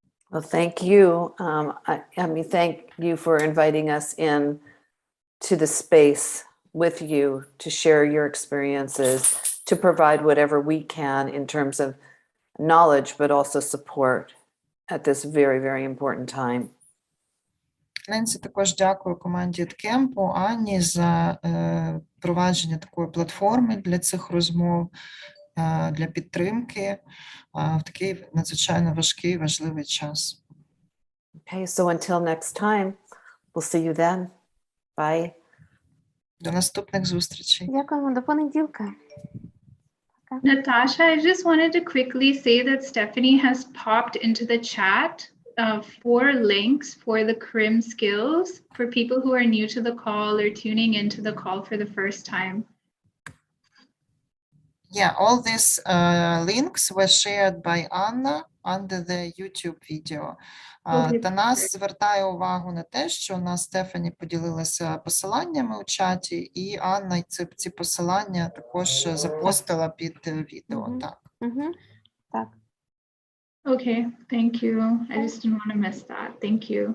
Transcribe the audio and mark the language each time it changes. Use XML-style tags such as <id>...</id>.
<en>Well, thank you. Thank you for inviting us in to the space with you to share your experiences, to provide whatever we can in terms of knowledge, but also support at this very, very important time.</en> <uk>Ненсі також дякую команді Кемпу, Анні за провадження такої платформи для цих розмов, для підтримки в такий надзвичайно важкий і важливий час.</uk> <en>Okay, so until next time, we'll see you then. Bye.</en> <uk>До наступних зустрічей. Дякуємо, до понеділка.</uk> <en>Natasha, I just wanted to quickly say that Stephanie has popped into the chat 4 links for the CRIM skills for people who are new to the call or tuning into the call for the first time. Yeah, all these links were shared by Anna under the YouTube video.</en> <uk>Танас звертає увагу на те, що у нас Стефані поділилася посиланнями у чаті, і Анна ці посилання також запостила під відео. Так. Так.</uk> <en>Okay, thank you. I just didn't want to miss that. Thank you.</en>